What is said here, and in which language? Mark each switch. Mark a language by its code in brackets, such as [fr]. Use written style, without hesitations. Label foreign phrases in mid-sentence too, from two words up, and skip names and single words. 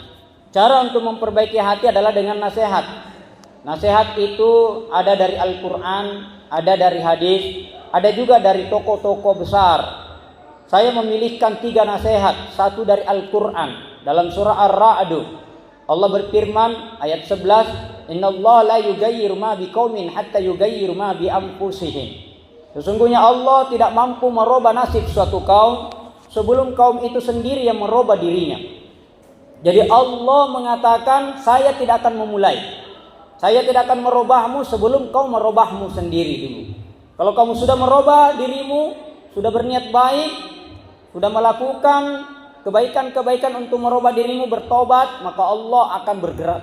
[id] Cara untuk memperbaiki hati adalah dengan nasihat. Nasihat itu ada dari Al-Quran, ada dari hadis, ada juga dari tokoh-tokoh besar. Saya memilihkan 3 nasihat. Satu dari Al-Quran, dalam surah Ar-Ra'd. Allah berfirman ayat [ar] 11, "إن الله لا يغير ما بقوم حتى يغيروا ما بأنفسهم." [id] Sesungguhnya Allah tidak mampu merubah nasib suatu kaum sebelum kaum itu sendiri yang merubah dirinya. Jadi Allah mengatakan, saya tidak akan memulai. Saya tidak akan merubahmu sebelum kau merubahmu sendiri dulu. Kalau kamu sudah merubah dirimu, sudah berniat baik, sudah melakukan kebaikan-kebaikan untuk merubah dirimu, bertobat, maka Allah akan bergerak.